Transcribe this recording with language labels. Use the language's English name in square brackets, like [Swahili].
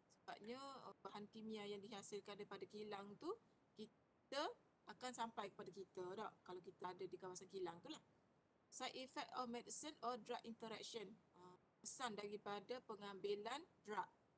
[Malay] Sebabnya bahan kimia yang dihasilkan daripada kilang tu kita akan sampai kepada kita tak? Kalau kita ada di kawasan kilang tu lah. [English] Side effect of medicine or drug interaction. [Malay] Kesan daripada pengambilan drug.